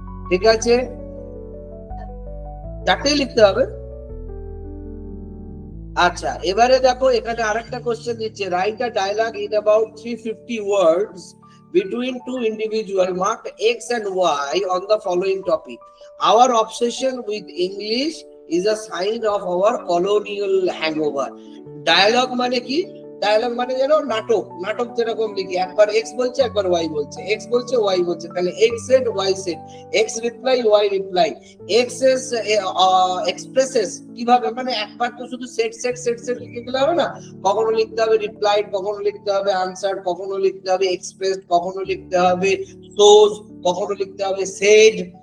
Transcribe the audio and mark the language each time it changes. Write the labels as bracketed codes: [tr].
[bn] ঠিক আছে, 4টেই লিখতে হবে। [en] আচ্ছা, এবারে দেখো এখানে আরেকটা কোশ্চেন দিচ্ছে, write a dialogue in about 350 words between two individuals marked X and Y on the following topic. Our obsession with English is a sign of our colonial hangover. [bn] Dialogue মানে কি? ডায়ালগ মানে যেন নাটক, নাটক যেরকম লিখি, একবার এক্স বলছে একবার ওয়াই বলছে, এক্স বলছে ওয়াই বলছে, তাহলে x shed Y shed, x reply Y reply, x expresses কিভাবে, মানে একবার তো শুধু সেট সেট সেট সেট লিখে গেলে হবে না, কখনো লিখতে হবে রিপ্লাইড, কখনো লিখতে হবে আনসার, কখনো লিখতে হবে এক্সপ্রেস, কখনো লিখতে হবে সোজ, কখনো লিখতে হবে সেড।